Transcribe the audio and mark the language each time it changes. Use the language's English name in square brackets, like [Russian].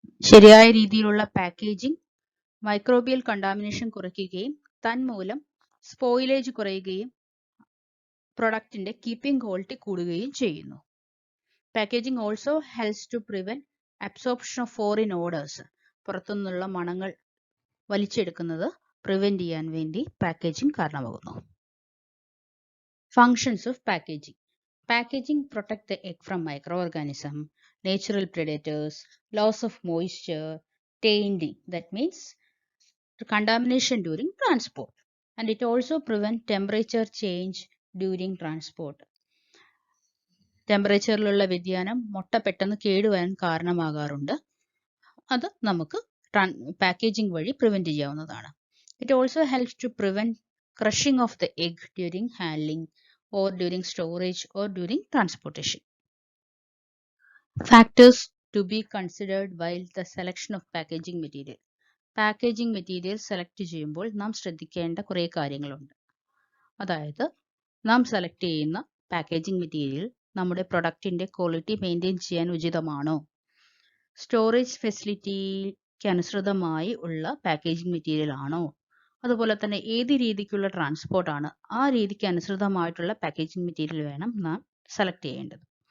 [Malayalam] ശരിയായ രീതിയിലുള്ള packaging microbial contamination കുറയ്ക്കുകയും തന്മൂലം സ്പോയിലേജ് കുറയുകയും പ്രൊഡക്റ്റിന്റെ കീപ്പിംഗ് ക്വാളിറ്റി കൂടുകയും ചെയ്യുന്നു. [English] Packaging also helps to prevent absorption of foreign odours. [Malayalam] പുറത്തുനിന്നുള്ള മണങ്ങൾ വലിച്ചെടുക്കുന്നത് പ്രിവെന്റ് ചെയ്യാൻ വേണ്ടി പാക്കേജിംഗ് കാരണമാകുന്നു. [English] Functions of packaging. Packaging protect the egg from microorganism, natural predators, loss of moisture, tainting, that means contamination during transport, and it also prevent temperature change during transport. [Malayalam] ടെമ്പറേച്ചറിലുള്ള വ്യതിയാനം മുട്ട പെട്ടെന്ന് കേടുവരാൻ കാരണമാകാറുണ്ട്. അത് നമുക്ക് പാക്കേജിംഗ് വഴി പ്രിവെന്റ് ചെയ്യാവുന്നതാണ്. [English] It also helps to prevent crushing of the egg during handling or during storage or during transportation. Factors to be considered while the selection of packaging material. [Malayalam] Packaging material select ചെയ്യുമ്പോൾ നാം ശ്രദ്ധിക്കേണ്ട കുറേ കാര്യങ്ങളുണ്ട്. അതായത് നാം select ചെയ്യുന്ന packaging material നമ്മുടെ പ്രൊഡക്റ്റിന്റെ quality maintain ചെയ്യാൻ ഉചിതമാണോ, സ്റ്റോറേജ് ഫെസിലിറ്റിക്ക് അനുസൃതമായി ഉള്ള പാക്കേജിംഗ് മെറ്റീരിയൽ ആണോ, അതുപോലെ തന്നെ ഏത് രീതിക്കുള്ള ട്രാൻസ്പോർട്ടാണ് ആ രീതിക്ക് അനുസൃതമായിട്ടുള്ള പാക്കേജിംഗ് മെറ്റീരിയൽ വേണം നാം സെലക്ട് ചെയ്യേണ്ടത്.